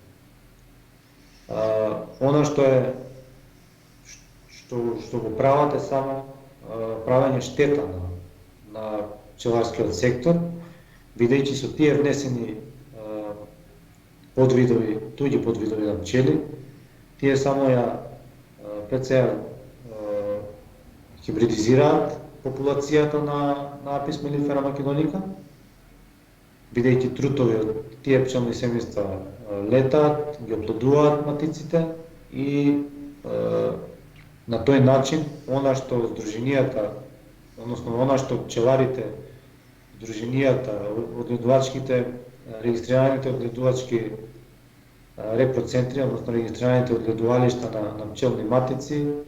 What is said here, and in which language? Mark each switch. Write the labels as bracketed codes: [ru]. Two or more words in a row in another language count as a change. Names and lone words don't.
[mk] Она што го прават е само правење штета на пчеларскиот сектор, бидејќи со тие внесени подвидови, туѓи подвидови на пчели, тие само ја пред се хибридизираат популацијата на Apis mellifera macedonica, бидејќи трутови од тие пчелни семејства летаат, ги оплодуваат матиците и на тој начин она што здруженијата, односно она што пчеларите, здруженијата, одгледувачките, регистрираните одгледувачки репроцентри, односно регистрираните одгледувалишта на пчелни матици,